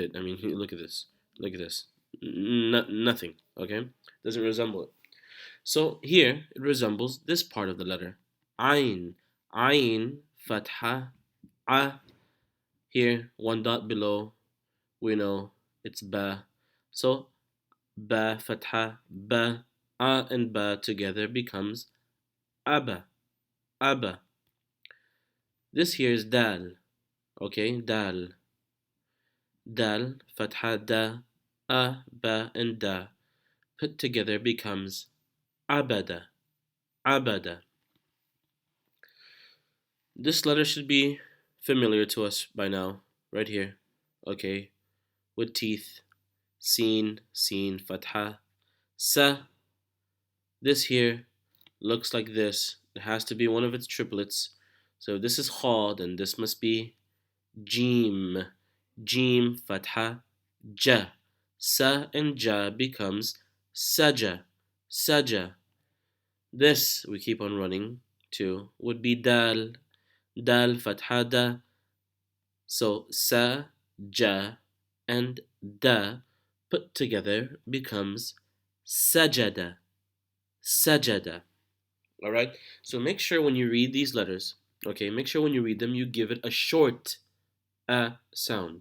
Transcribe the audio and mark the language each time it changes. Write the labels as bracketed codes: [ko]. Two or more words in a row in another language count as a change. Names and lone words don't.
[en] I mean, look at this. Look at this. Nothing. Okay, doesn't resemble it. So here it resembles this part of the letter, ayn. Ayn, fatha, a. Here, one dot below, we know it's ba. So ba, fatha, ba, a and ba together becomes aba, aba. This here is dal, okay, dal. Dal, fatha, da, a, ba, and da put together becomes abada, abada. This letter should be familiar to us by now, right here, okay, with teeth. Sin, sin, fatha, sa. This here looks like this. It has to be one of its triplets. So this is kha, then this must be jim. Jim, fatha, ja. Sa and ja becomes saja. Saja. This, we keep on running to, would be dal. Dal, fatha, da. So sa, ja, and da put together becomes sajada. Sajada. Alright? So make sure when you read these letters, okay, make sure when you read them you give it a short sound.